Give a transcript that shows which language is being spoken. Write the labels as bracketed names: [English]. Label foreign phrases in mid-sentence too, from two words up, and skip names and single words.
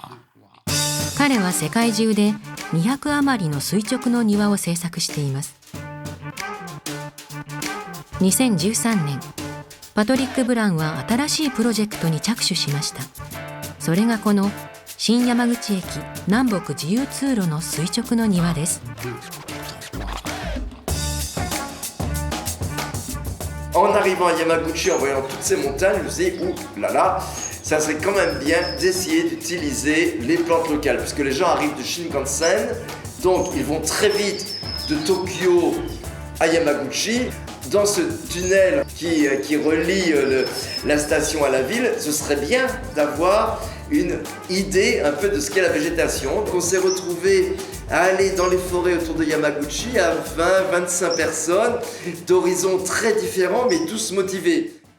[Japanese] 彼は世界中で200余りの垂直の庭を制作しています。2013年、パトリック・ブランは新しいプロジェクトに着手しました。それがこの新山口駅南北自由通路の垂直の庭です。 [French] En arrivant à Yamaguchi, en voyant toutes ces montagnes, je me suis dit, ouh là là, ça serait quand même bien d'essayer d'utiliser les plantes locales, puisque les gens arrivent de Shinkansen, donc ils vont très vite de Tokyo à Yamaguchi. Dans ce tunnel qui relie la station à la ville, ce serait bien d'avoir une idée un peu de ce qu'est la végétation. Donc on s'est retrouvés à aller dans les forêts autour de Yamaguchi à 20-25 personnes, d'horizons très différents mais tous motivés.